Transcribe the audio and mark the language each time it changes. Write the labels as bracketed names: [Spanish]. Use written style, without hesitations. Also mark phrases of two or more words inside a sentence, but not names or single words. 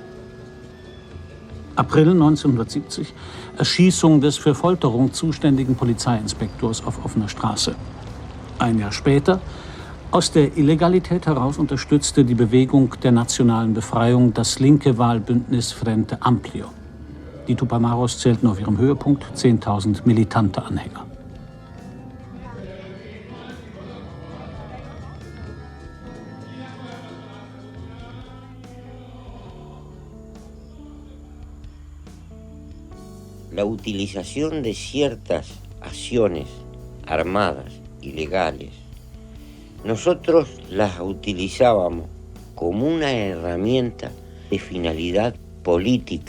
[German] April 1970 Erschießung des für Folterung zuständigen Polizeiinspektors auf offener Straße. Ein Jahr später, aus der Illegalität heraus unterstützte die Bewegung der nationalen Befreiung das linke Wahlbündnis Frente Amplio. Die Tupamaros zählten auf ihrem Höhepunkt 10.000 militante Anhänger. [Spanish] La utilización de ciertas acciones armadas, ilegales, nosotros las utilizábamos como una herramienta de finalidad política.